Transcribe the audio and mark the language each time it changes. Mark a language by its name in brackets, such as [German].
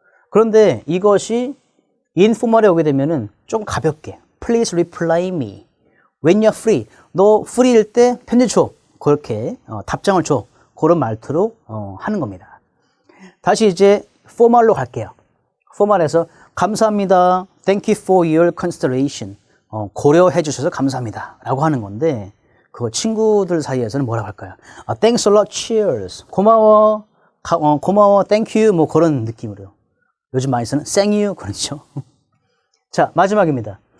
[Korean] 그런데 이것이 인포멀에 오게 되면은 좀 가볍게 [English] Please reply me when you're free. [Korean] 너 프리일 때 편지 줘. 그렇게 답장을 줘. 그런 말투로 하는 겁니다. 다시 이제 포멀로 갈게요. 포멀에서 감사합니다. [English] Thank you for your consideration. [Korean] 고려해 주셔서 감사합니다 라고 하는 건데 그거 친구들 사이에서는 뭐라고 할까요? [English] Thanks a lot, cheers. [Korean] 고마워, thank you 뭐 그런 느낌으로. 요즘 많이 쓰는 thank you 그렇죠. 자, 마지막입니다.